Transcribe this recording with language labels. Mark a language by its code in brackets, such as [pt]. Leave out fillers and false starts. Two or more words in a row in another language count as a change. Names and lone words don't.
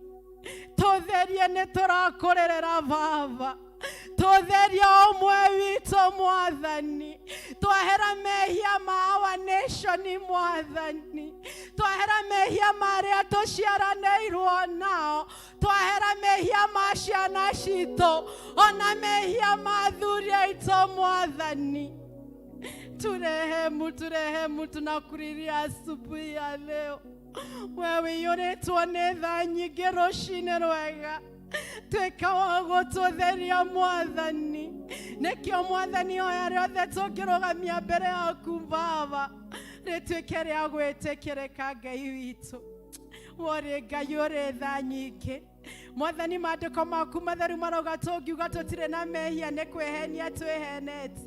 [ki] Tũtherie nĩ tũrakũrĩrĩra Baba, tũtherie ũmwe witũ Mwathani, twahera mehia ma [en] our nation [ki] Mwathani, twahera mehia marĩa tũciaranĩirwo nao, twahera mehia ma ciana citũ, ona mehia ma athuri aitũ Mwathani. [sw] turehemu tunakuriria asubuhi ya leo. [ki] Wewe yoretwo nĩ tha nyingĩ rũcinĩ rwega, twĩka wa gũtũtheria Mwathani. Nĩkĩo Mwathani oya rĩothe tũngĩrũgamia mbere yaku Baba, rĩtuĩke rĩa gwĩtĩkĩrĩka Ngai witũ. Wore Ngai ũrĩ tha nyingĩ. Mwathani, maandĩko maku matheru marauga tũngiuga tũtirĩ na mehia nĩ kwĩhenia twĩhenetie.